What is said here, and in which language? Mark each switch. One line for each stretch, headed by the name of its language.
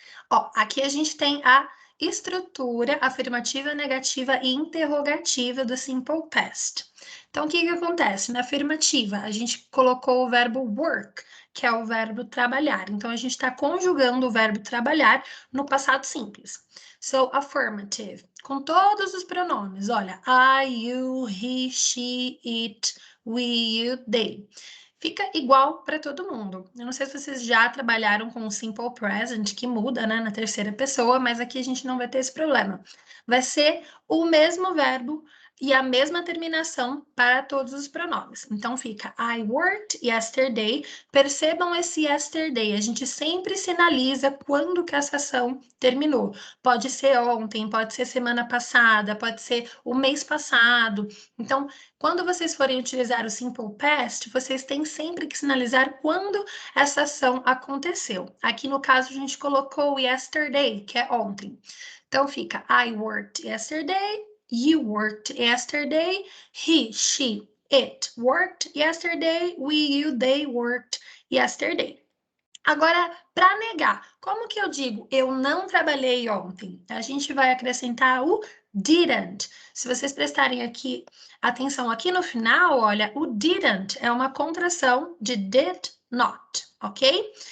Portuguese: Ó, aqui a gente tem a estrutura afirmativa, negativa e interrogativa do simple past. Então, o que acontece? Na afirmativa, a gente colocou o verbo work, que é o verbo trabalhar. Então, a gente está conjugando o verbo trabalhar no passado simples.
English: So, affirmative,
Portuguese: com todos os pronomes.
English: Olha, I, you, he, she, it, we, you, they.
Portuguese: Fica igual para todo mundo. Eu não sei se vocês já trabalharam com o simple present, que muda, né, na terceira pessoa, mas aqui a gente não vai ter esse problema. Vai ser o mesmo verbo e a mesma terminação para todos os pronomes. Então, fica
English: I worked yesterday.
Portuguese: Percebam esse yesterday. A gente sempre sinaliza quando que essa ação terminou. Pode ser ontem, pode ser semana passada, pode ser o mês passado. Então, quando vocês forem utilizar o simple past, vocês têm sempre que sinalizar quando essa ação aconteceu. Aqui, no caso, a gente colocou yesterday, que é ontem. Então, fica
English: I worked yesterday. You worked yesterday. He, she, it worked yesterday. We, you, they worked yesterday.
Portuguese: Agora, para negar, como que eu digo eu não trabalhei ontem? A gente vai acrescentar o didn't. Se vocês prestarem atenção aqui no final, olha, o didn't é uma contração de did not, ok?